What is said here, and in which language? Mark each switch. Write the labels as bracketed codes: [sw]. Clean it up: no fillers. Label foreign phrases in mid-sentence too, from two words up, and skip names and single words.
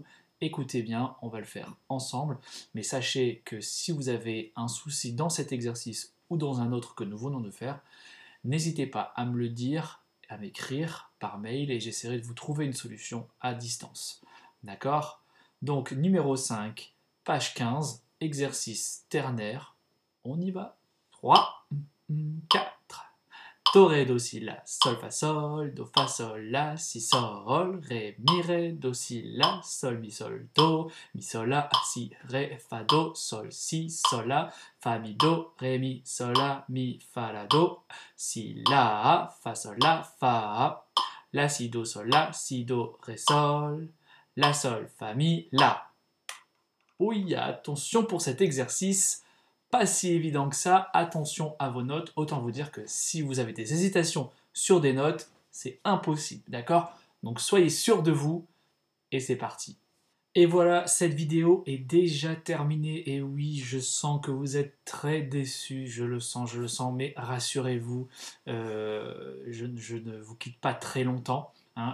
[fr] Écoutez bien, on va le faire ensemble. Mais sachez que si vous avez un souci dans cet exercice ou dans un autre que nous venons de faire, n'hésitez pas à me le dire, à m'écrire par mail et j'essaierai de vous trouver une solution à distance. D'accord? Donc numéro 5, page 15, exercice ternaire. On y va. 3, 4. Do, ré, do, si, la, sol, fa, sol, do, fa, sol, la, si, sol, ré, mi, ré, do, si, la, sol, mi, sol, do, mi, sol, la, si, ré, fa, do, sol, si, sol, la, fa, mi, do, ré, mi, sol, la, mi, fa, la, do, si, la, fa, sol, la, si, do, sol, la, si, do, ré, sol, la, sol, fa, mi, la. Oui, attention pour cet exercice. Pas si évident que ça, attention à vos notes, autant vous dire que si vous avez des hésitations sur des notes, c'est impossible, d'accord? Donc soyez sûr de vous, et c'est parti. Et voilà, cette vidéo est déjà terminée, et oui, je sens que vous êtes très déçus, je le sens, mais rassurez-vous, je ne vous quitte pas très longtemps, hein.